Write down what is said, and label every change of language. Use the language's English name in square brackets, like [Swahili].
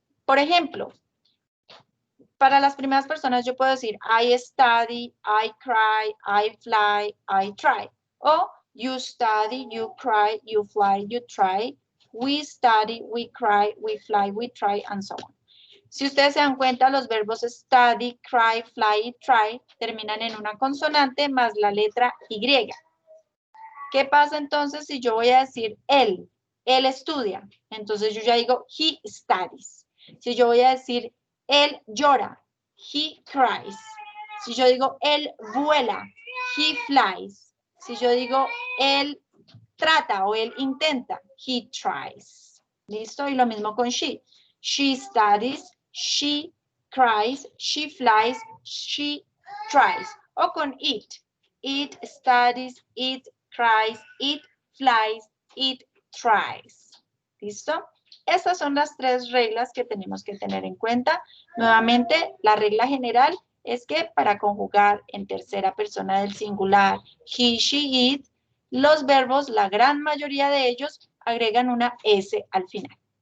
[Spanish] Por ejemplo, para las primeras personas yo puedo decir [English] I study, I cry, I fly, I try. O you study, you cry, you fly, you try. We study, we cry, we fly, we try, and so on. [Spanish] Si ustedes se dan cuenta, los verbos study, cry, fly y try terminan en una consonante más la letra Y. ¿Qué pasa entonces si yo voy a decir él? Él estudia. Entonces yo ya digo [English] he studies. [Spanish] Si yo voy a decir él llora, [English] he cries. [Spanish] Si yo digo él vuela, [English] he flies. [Spanish] Si yo digo él trata o él intenta, [English] he tries. [Spanish] ¿Listo? Y lo mismo con she. [English] She studies, she cries, she flies, she tries. [Spanish] O con [English] it. It studies, it cries, it flies, it tries. [Spanish] ¿Listo? Estas son las tres reglas que tenemos que tener en cuenta. Nuevamente, la regla general es que para conjugar en tercera persona del singular, he, she, it, los verbos, la gran mayoría de ellos, agregan una S al final.